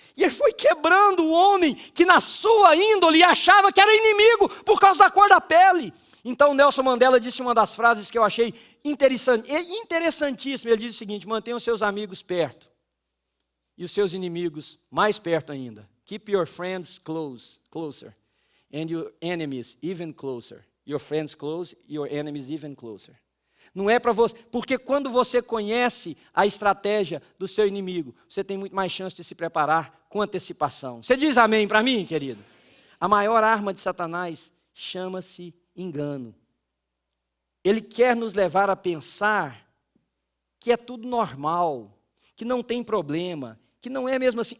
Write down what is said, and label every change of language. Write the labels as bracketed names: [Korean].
[Portuguese] E ele foi quebrando o homem que na sua índole achava que era inimigo por causa da cor da pele. Então Nelson Mandela disse uma das frases que eu achei interessantíssima. Ele disse o seguinte: mantenha os seus amigos perto e os seus inimigos mais perto ainda. [English] Keep your friends closer, and your enemies even closer. Your friends close, your enemies even closer. [Portuguese] Não é para você, porque quando você conhece a estratégia do seu inimigo, você tem muito mais chance de se preparar com antecipação. Você diz amém para mim, querido? A maior arma de Satanás chama-se engano. Ele quer nos levar a pensar que é tudo normal, que não tem problema, que não é mesmo assim.